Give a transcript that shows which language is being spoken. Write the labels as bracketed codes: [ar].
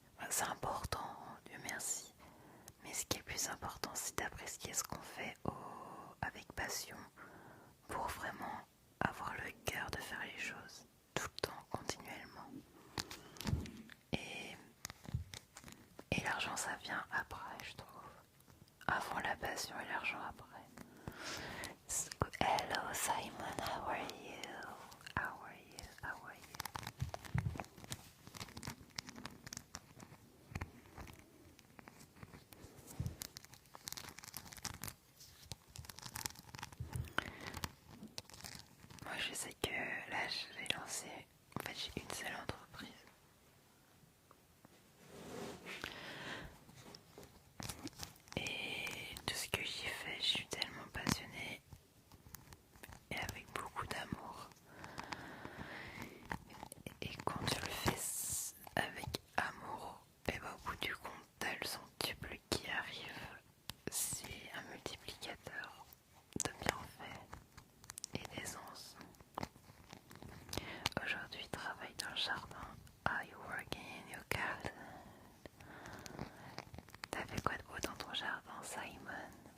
[fr] C'est important, Dieu merci. Mais ce qui est le plus important, c'est d'apprécier ce qu'on fait avec passion pour vraiment avoir le cœur de faire les choses tout le temps, continuellement. Et, et l'argent, ça vient après, je trouve. Avant la passion et l'argent après. [en] So, hello Simon, how are you? How are you? How are you? [fr] Moi je sais que là je vais lancer, en fait j'ai une seule entreprise. Et tout ce que j'y fais, je suis tellement passionnée et avec beaucoup d'amour. Et quand tu le fais avec amour, et bah au bout du compte, t'as le centuple qui arrive. C'est un multiplicateur de bienfaits et d'aisance. Aujourd'hui, travaille dans le jardin. [en] Are you working in your garden? [fr] T'as fait quoi de beau dans ton jardin, Simon?